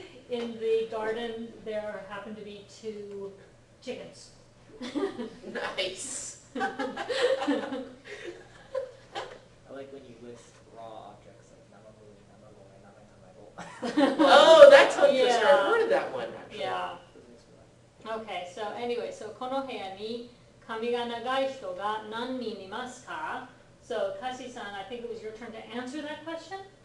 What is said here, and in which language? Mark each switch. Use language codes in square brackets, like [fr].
[en] In the garden, there happen to be 2 chickens. nice. I like when you list raw objects like namago, namago, and namago. Oh, that's how you Yeah. start. I've heard of that one actually. Yeah. Okay, so anyway, so [ja] この部屋に髪が長い人が何人いますか? [en] So Kasi-san, I think it was your turn to answer that question.